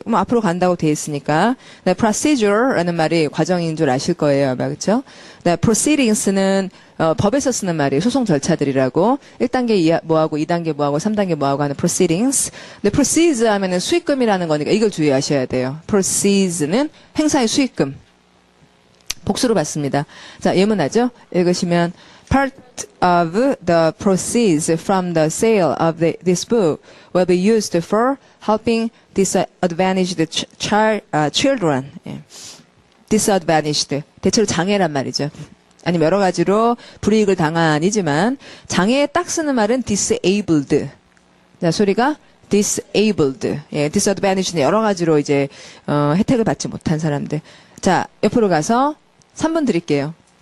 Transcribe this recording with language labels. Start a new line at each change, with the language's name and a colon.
Korean: 뭐 앞으로 간다고 돼 있으니까. 네, procedure라는 말이 과정인 줄 아실 거예요, 아마 그렇죠? 네, proceedings는 법에서 쓰는 말이에요. 소송 절차들이라고. 1단계 뭐하고 2단계 뭐하고 3단계 뭐하고 하는 proceedings. 근데 proceeds 하면은 수익금이라는 거니까 이걸 주의하셔야 돼요. proceeds는 행사의 수익금. 복수로 받습니다. 자, 예문하죠? 읽으시면
English: Part of the proceeds from the sale of this book will be used for helping disadvantaged children.
Korean: 예. disadvantaged. 대체로 장애란 말이죠. 아니면 여러 가지로 불이익을 당한이지만 장애에 딱 쓰는 말은 disabled. 자, 소리가 disabled. 예, disadvantaged는 여러 가지로 이제 혜택을 받지 못한 사람들. 자, 옆으로 가서 3분 드릴게요.